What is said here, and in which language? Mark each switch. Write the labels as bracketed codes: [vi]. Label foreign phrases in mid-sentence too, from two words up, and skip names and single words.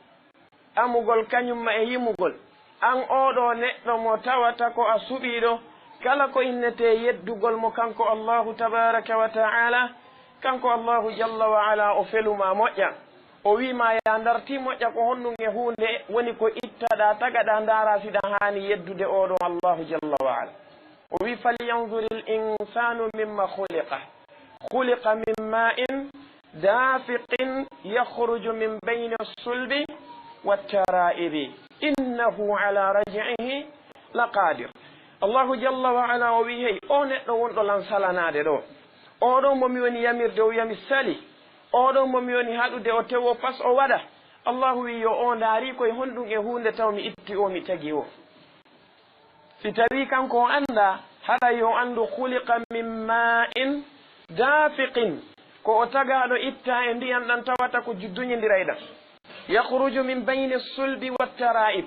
[ff] amugol kañumma e yimugol an oɗo neɗɗo mo tawata ko a suɓiɗo kala ko innete yeddugol mo kanko [ar] الله تبارك وتعالى [ff] kanko [ar] الله جل وعلا [ff] o feluma moƴƴa o wima ya darti moƴƴa ko honɗum e hunde woni ko ittaɗa tagaɗa ndara siɗa hani yeddude oɗo [ar] الله جل وعلا [ff] o wi [ar] فلينظر الإنسان مم خلق من ماء دافق يخرج من بين الصلب والترائب إنه على رجعه لقادر الله جل وعلا [ff] o wi hey o neɗɗo wonɗo lan salanade ɗo oɗo momi woni yamirde o wiyami sali oɗo momi woni haɗude o tewo pas o waɗa Allahu wi yo o ndaari koye honɗum e hunde taw mi itti o mi tagi o si tawi kanko o anda haɗa yo andu [ar] خلق من ماء دافق [ff] ko o tagaɗo itta e ndiyan ɗan tawata ko judduñidiray ɗan [ar] يخرج من بين الصلب والترائب